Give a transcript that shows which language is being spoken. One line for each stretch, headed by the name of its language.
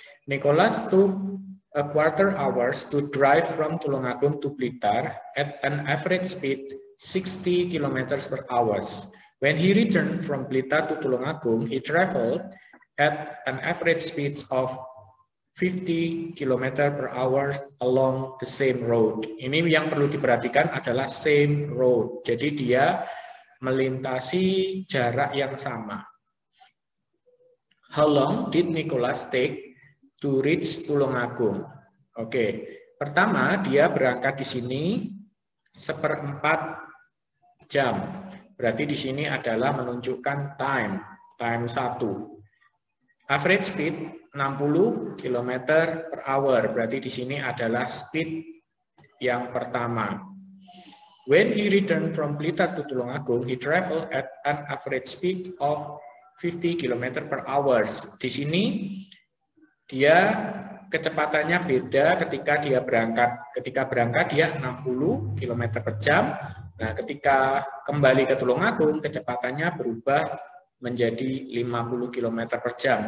English: Nicholas took a quarter hours to drive from Tulungagung to Blitar at an average speed 60 km per hour. When he returned from Blitar to Tulungagung, he traveled at an average speed of 50 km per hour along the same road.
Indonesian: Ini yang perlu diperhatikan adalah same road. Jadi dia melintasi jarak yang sama.
English: How long did Nicholas take to reach Tulungagung?
Indonesian: Oke, pertama dia berangkat di sini 1/4 jam. Berarti di sini adalah menunjukkan time 1.
English: Average speed 60 km per hour.
Indonesian: Berarti di sini adalah speed yang pertama.
English: When he returned from Blitar to Tulungagung, he traveled at an average speed of 50 km per hour.
Indonesian: Di sini dia kecepatannya beda ketika dia berangkat. Ketika berangkat dia 60 km per jam. Nah, ketika kembali ke Tulungagung, kecepatannya berubah menjadi 50 km per jam.